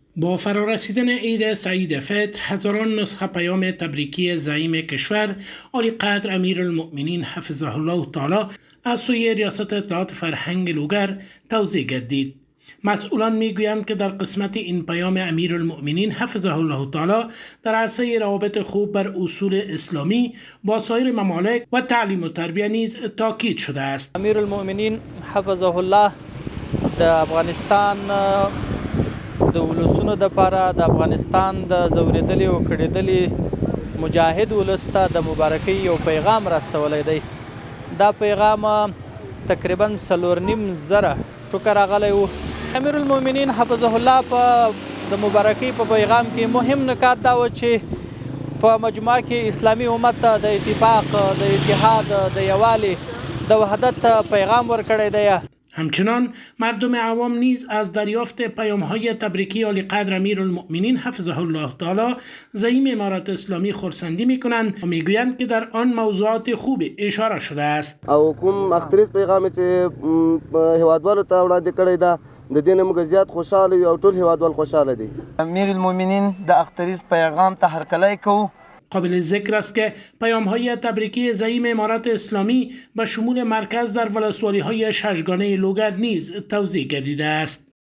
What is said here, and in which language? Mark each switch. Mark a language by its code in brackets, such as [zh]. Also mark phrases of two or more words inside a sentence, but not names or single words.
[fa] با فرارسیدن عید سعید فطر، هزاران نسخه پیام تبریکی زعیم کشور عالی قدر امیرالمؤمنین [ar] حفظه الله تعالی [fa] از سوی ریاست اطلاعات فرهنگ لوگر توزیع گردید. مسئولان میگویند که در قسمت این پیام امیرالمؤمنین [ar] حفظه الله تعالی [fa] در عرصه روابط خوب بر اصول اسلامی با سایر ممالک و تعلیم و تربیه نیز تاکید شده است. [ps] امیرالمؤمنین [ar] حفظه الله [ps] د افغانستان د ولسونو د لپاره د افغانستان د زوریدلي او کړېدلي مجاهد ولس ته د مبارکۍ یو پیغام راستولی دی. دا پیغام تقریبا 4.5 ټوکه راغلی و. امیرالمؤمنین [ar] حفظه الله [ps] په د مبارکۍ په پیغام کې مهم نکات دا و چې په مجموعه کې اسلامي امت ته د اتفاق، د اتحاد، د یووالي، د وحدت پیغام ورکړی دی. [fa] همچنان مردم عوام نیز از دریافت پیام‌های تبریکی عالی قدر امیرالمؤمنین [ar] حفظه الله تعالی [fa] زعیم امارت اسلامی خرسندی می‌کنند و می‌گویند که در آن موضوعات خوب اشاره شده است. [ps] او کوم اختریز پیغام چې هیوادوالو ته وړاندې کړی دا د دې نه موږ زیات خوشاله یو او ټول هیوادوال خوشاله دي. امیرالمؤمنین د اختریز پیغام ته هرکلی کوو. [fa] قابل ذکر است که پیام‌های تبریکی زعیم امارت اسلامی به شمول مرکز در ولسوالی‌های ششگانه لوگر نیز توزیع گردیده است.